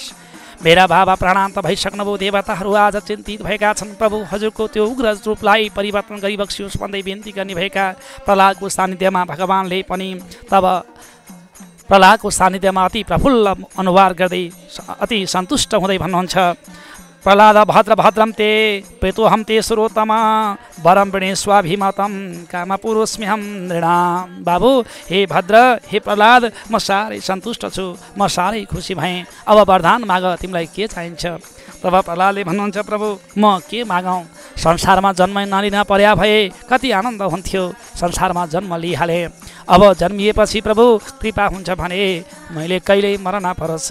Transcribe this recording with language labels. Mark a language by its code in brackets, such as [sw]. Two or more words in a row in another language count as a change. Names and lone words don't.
[ne] मेरा बाबा प्राणान्त भइसक्नुभयो देवताहरू आज चिन्तित भएका छन् प्रभु हजुरको त्यो उग्र रूपलाई परिवर्तन गरी बक्सियोस् भन्दै बिन्ती गर्ने भएका प्रहलादको सान्निध्यमा भगवान्ले पनि तब प्रहलादको सान्निध्यमा अति प्रफुल्ल अनुहार गर्दै अति सन्तुष्ट हुँदै भन्नुहुन्छ प्रहलाद [sa] भद्र भद्रम ते प्रेतोहम ते सुरोत्तम वरम वृणे स्वाभिमतम काम पुरुषम्यहम नृणाम। [ne] बाबु हे भद्र हे प्रहलाद म साह्रै सन्तुष्ट छु म साह्रै खुसी भएँ अब वरदान माग तिमीलाई के चाहिन्छ। तब प्रहलादले भन्नुहुन्छ प्रभु म के मागौँ संसारमा जन्म नलिन पर्या भए कति आनन्द हुन्थ्यो संसारमा जन्म लिइहालेँ अब जन्मिएपछि प्रभु कृपा हुन्छ भने मैले कहिल्यै मर्न नपरोस्।